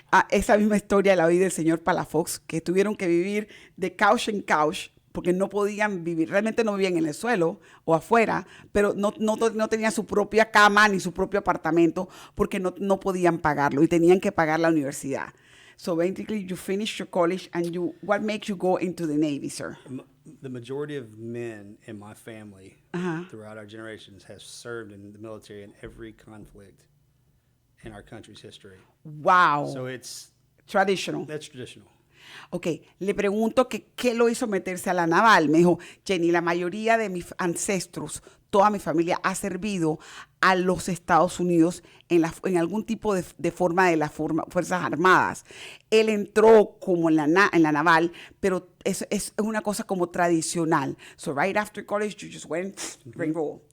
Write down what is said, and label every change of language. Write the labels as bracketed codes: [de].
[es] Esa misma historia la oí del señor Palafox, que tuvieron que vivir de couch en couch porque no podían vivir, realmente no vivían en el suelo o afuera, pero no tenían su propia cama ni su propio apartamento porque no podían pagarlo y tenían que pagar la universidad. [en] So basically, you finished your college, and what makes you go into the Navy, sir? The majority of men in my family throughout our generations have served in the military in every conflict in our country's history. Wow. So it's traditional. That's traditional. [es] Ok, le pregunto que qué lo hizo meterse a la naval. Me dijo, Jenny, la mayoría de mis ancestros, toda mi familia ha servido a los Estados Unidos en algún tipo de forma de las Fuerzas Armadas. Él entró como en la naval, pero es una cosa como tradicional. [en] So right after college, you just went, roll.